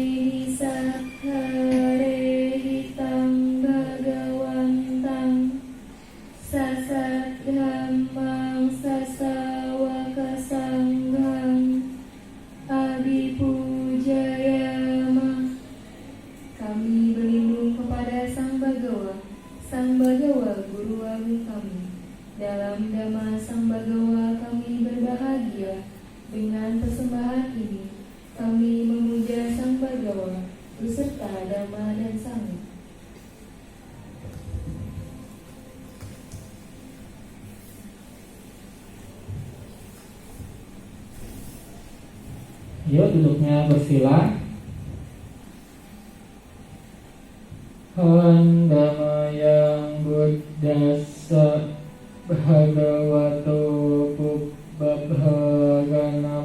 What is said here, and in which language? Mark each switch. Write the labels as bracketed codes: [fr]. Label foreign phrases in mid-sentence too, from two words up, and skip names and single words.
[pi] sakkare hitang bhagawantang sasat dhammang sasawaka sanghang abhipujayama. [id] Kami berlindung kepada Sang Bhagawa Guru Agung kami. Dalam Dhamma Sang Bhagawa kami berbahagia. Dengan persembahan ini kami memuja Sang Bhagawa beserta Dhamma dan Sangha. Yuk duduknya bersila. [pi] Handamayang buddhassa bhagavato pubbabhagan